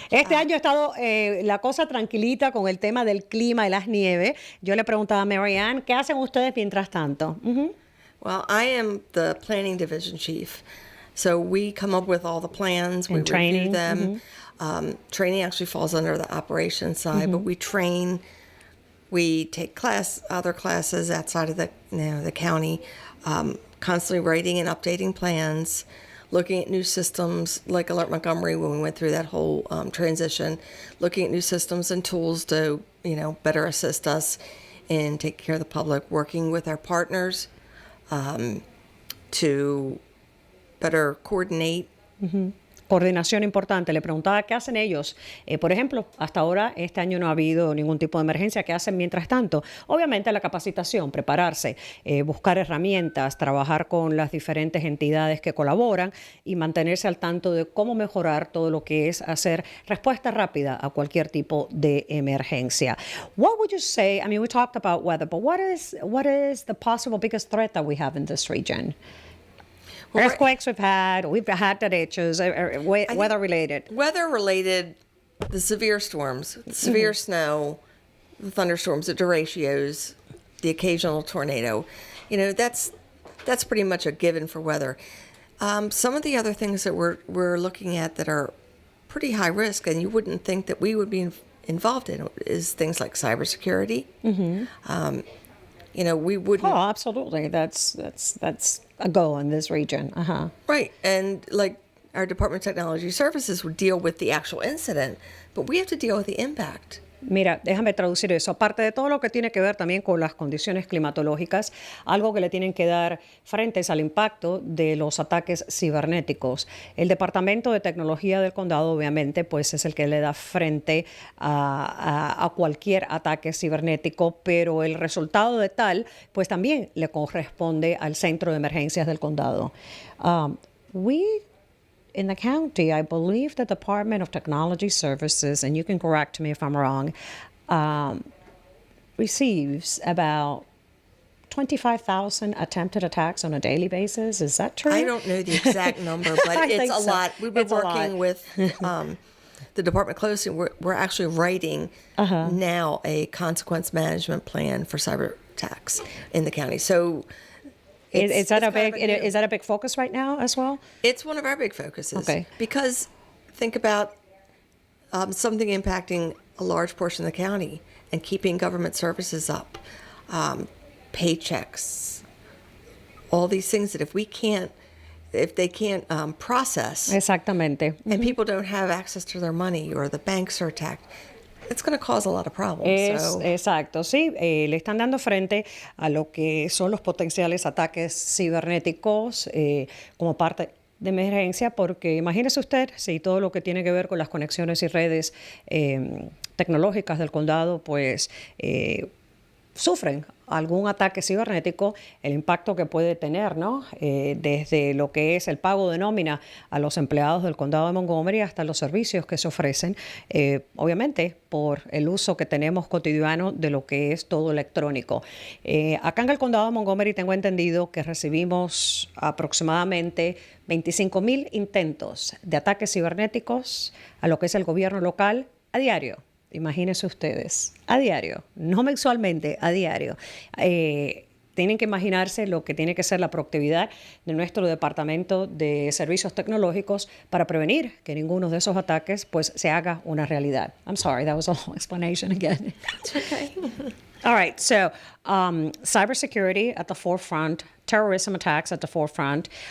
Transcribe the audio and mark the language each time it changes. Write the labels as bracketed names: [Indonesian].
[Spanish] Este año ha estado la cosa tranquilita con el tema del clima y las nieves. Yo le preguntaba a Marianne, ¿qué hacen ustedes mientras tanto? [English] Well, I am the planning division chief. So we come up with all the plans, we training, review them. Training actually falls under the operations side, but we train, we take other classes outside of the county, constantly writing and updating plans, looking at new systems like Alert Montgomery when we went through that whole transition, looking at new systems and tools to, better assist us in taking care of the public, working with our partners to better coordinate. [Spanish] Coordinación importante. Le preguntaba qué hacen ellos. Por ejemplo, hasta ahora, este año no ha habido ningún tipo de emergencia. ¿Qué hacen mientras tanto? Obviamente la capacitación, prepararse, buscar herramientas, trabajar con las diferentes entidades que colaboran y mantenerse al tanto de cómo mejorar todo lo que es hacer respuesta rápida a cualquier tipo de emergencia. [English] What would you say? I mean, we talked about weather, but what is the possible biggest threat that we have in this region? Earthquakes we've had derechos, weather-related. Weather-related, the severe storms, severe snow, the thunderstorms, the derechos, the occasional tornado. That's pretty much a given for weather. Some of the other things that we're looking at that are pretty high risk, and you wouldn't think that we would be involved in, is things like cybersecurity. We wouldn't. Oh, absolutely. That's a go in this region. Right. And like our Department of Technology Services would deal with the actual incident, but we have to deal with the impact. [Spanish] Mira, déjame traducir eso. Aparte de todo lo que tiene que ver también con las condiciones climatológicas, algo que le tienen que dar frente es al impacto de los ataques cibernéticos. El Departamento de Tecnología del Condado, obviamente, pues es el que le da frente a cualquier ataque cibernético, pero el resultado de tal, pues también le corresponde al Centro de Emergencias del Condado. [English] In the county, I believe the Department of Technology Services, and you can correct me if I'm wrong, receives about 25,000 attempted attacks on a daily basis. Is that true? I don't know the exact number, but it's a lot. We've been working with the department closely. We're actually writing now a consequence management plan for cyber attacks in the county. So is that a big focus right now as well? It's one of our big focuses. Okay. Because think about something impacting a large portion of the county and keeping government services up, paychecks, all these things that if they can't process. [Spanish] Exactamente. [English] And people don't have access to their money or the banks are attacked, it's going to cause a lot of problems. [Spanish] Exacto, sí. Le están dando frente a lo que son los potenciales ataques cibernéticos como parte de emergencia, porque imagínese usted si todo lo que tiene que ver con las conexiones y redes tecnológicas del condado, pues sufren algún ataque cibernético, el impacto que puede tener, ¿no? Desde lo que es el pago de nómina a los empleados del condado de Montgomery hasta los servicios que se ofrecen, obviamente por el uso que tenemos cotidiano de lo que es todo electrónico. Acá en el condado de Montgomery tengo entendido que recibimos aproximadamente 25,000 intentos de ataques cibernéticos a lo que es el gobierno local a diario. Imagínense ustedes, a diario, no mensualmente, a diario. Tienen que imaginarse lo que tiene que ser la proactividad de nuestro departamento de servicios tecnológicos para prevenir que ninguno de esos ataques pues se haga una realidad. [English] I'm sorry, that was a long explanation again. It's okay. All right, so cybersecurity at the forefront, terrorism attacks at the forefront.